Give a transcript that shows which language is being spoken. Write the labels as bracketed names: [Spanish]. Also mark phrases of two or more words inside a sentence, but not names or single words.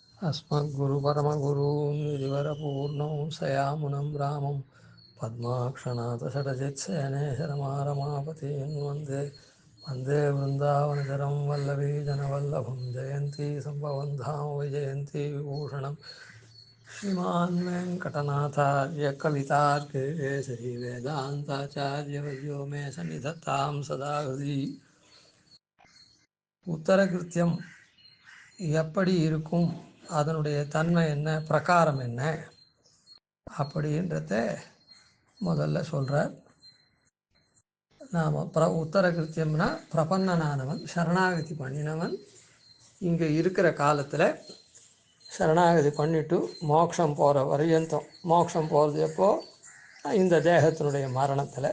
[Sanskrit] अस्मद्गुरुपरमगुरून् गिरिवरपूर्णं सयामुनं रामं पद्माक्षनाथषडजित्सेनेशरमारमापतीन् वन्दे वन्दे वृन्दावनचरं वल्लवीजनवल्लभं जयन्ती सम्भवं धाम वैजयन्ती विभूषणं श्रीमान् वेङ्कटनाथार्य कवितार्किकेसरी वेदान्ताचार्यवर्यो मे सन्निधत्तां सदा हृदि [Tamil] उत्तरकृत्यं எப்படி இருக்கும், அதனுடைய தன்மை என்ன, பிரகாரம் என்ன அப்படின்றத முதல்ல சொல்கிறார். நாம் உத்தர கிருத்தியம்னா பிரபன்னனானவன், சரணாகதி பண்ணினவன். இங்கே இருக்கிற காலத்தில் சரணாகதி பண்ணிவிட்டு மோட்சம் போகிற வரையந்தம், மோட்சம் போகிறது எப்போ, இந்த தேகத்தினுடைய மரணத்தில்.